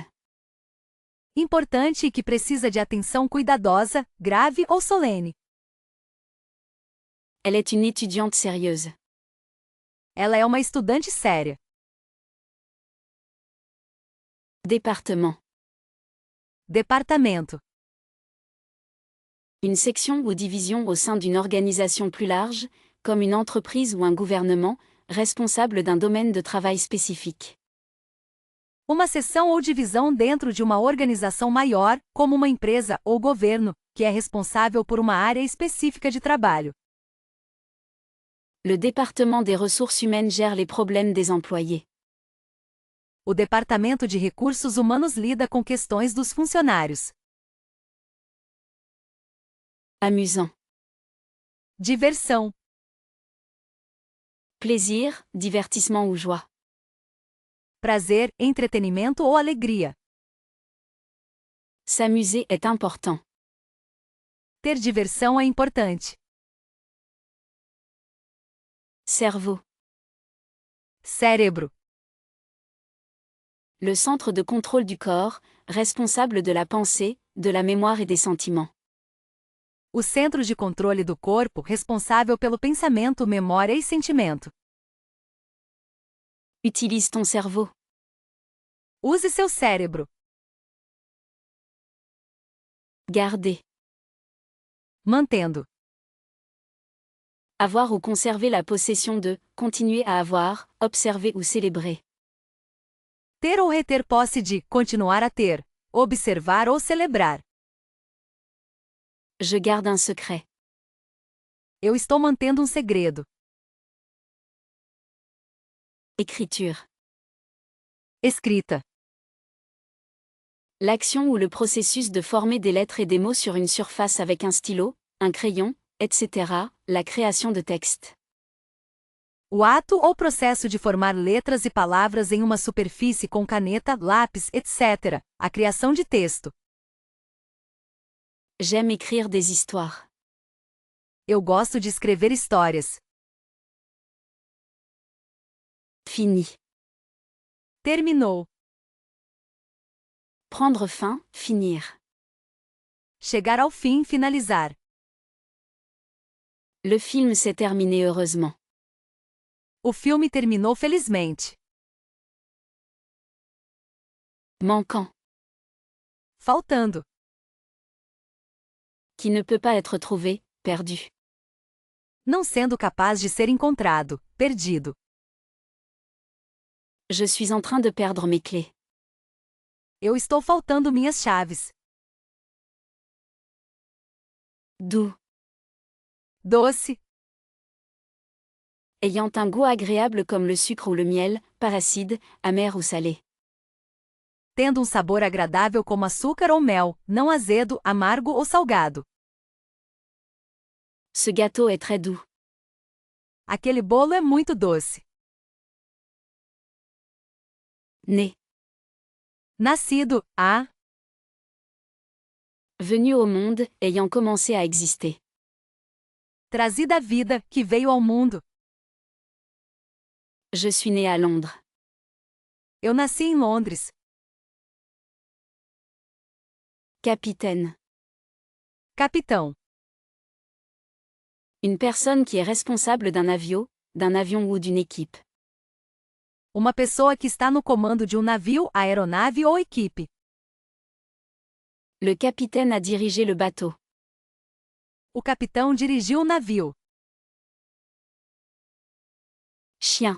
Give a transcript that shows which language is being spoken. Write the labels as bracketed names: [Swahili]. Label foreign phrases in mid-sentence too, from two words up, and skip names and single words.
[Portuguese] Importante e que precisa de atenção cuidadosa, grave ou solene. [French] Elle est une étudiante sérieuse. [Portuguese] Ela é uma estudante séria. [French] Département. [Portuguese] Departamento. [French] Une section ou division au sein d'une organisation plus large, comme une entreprise ou un gouvernement, responsable d'un domaine de travail spécifique. [Portuguese] Uma seção ou divisão dentro de uma organização maior, como uma empresa ou governo, que é responsável por uma área específica de trabalho. [French] Le département des ressources humaines gère les problèmes des employés. [Portuguese] O Departamento de Recursos Humanos lida com questões dos funcionários. [French] Amusant. [Portuguese] Diversão. [French] Plaisir, divertissement ou joie. [Portuguese] Prazer, entretenimento ou alegria. [French] S'amuser est important. [Portuguese] Ter diversão é importante. [French] Cerveau. [Portuguese] Cérebro. [French] Le centre de contrôle du corps, responsable de la pensée, de la mémoire et des sentiments. [Portuguese] O centro de controle do corpo, responsável pelo pensamento, memória e sentimento. [French] Utilise ton cerveau. [Portuguese] Use seu cérebro. [French] Garder. [Portuguese] Mantendo. [French] Avoir ou conserver la possession de, continuer à avoir, observer ou célébrer. [Portuguese] Ter ou reter posse de, continuar a ter. Observar ou celebrar. [French] Je garde un secret. [Portuguese] Eu estou mantendo um segredo. [French] Écriture. [Portuguese] Escrita. [French] L'action ou le processus de former des lettres et des mots sur une surface avec un stylo, un crayon, etc., la création de texte. [Portuguese] O ato ou processo de formar letras e palavras em uma superfície com caneta, lápis, etc. A criação de texto. [French] J'aime écrire des histoires. [Portuguese] Eu gosto de escrever histórias. [French] Fini. [Portuguese] Terminou. [French] Prendre fin, finir. [Portuguese] Chegar ao fim, finalizar. [French] Le film s'est terminé heureusement. [Portuguese] O filme terminou felizmente. [French] Manquant. [Portuguese] Faltando. [French] Qui ne peut pas être trouvé, perdu. [Portuguese] Não sendo capaz de ser encontrado, perdido. [French] Je suis en train de perdre mes clés. [Portuguese] Eu estou faltando minhas chaves. [French] Doux. [Portuguese] Doce. [French] Ayant un goût agréable comme le sucre ou le miel, par acide, amer ou salé. [Portuguese] Tendo um sabor agradável como açúcar ou mel, não azedo, amargo ou salgado. [French] Ce gâteau est très doux. [Portuguese] Aquele bolo é muito doce. [French] Né. [Portuguese] Nascido, a. [French] Venu au monde, ayant commencé à exister. [Portuguese] Trazida à vida, que veio ao mundo. [French] Je suis né à Londres. [Portuguese] Eu nasci em Londres. [French] Capitaine. [Portuguese] Capitão. [French] Une personne qui est responsable d'un avion ou d'une équipe. [Portuguese] Uma pessoa que está no comando de um navio, aeronave ou equipe. [French] Le capitaine a dirigé le bateau. [Portuguese] O capitão dirigiu o navio. [French] Chien.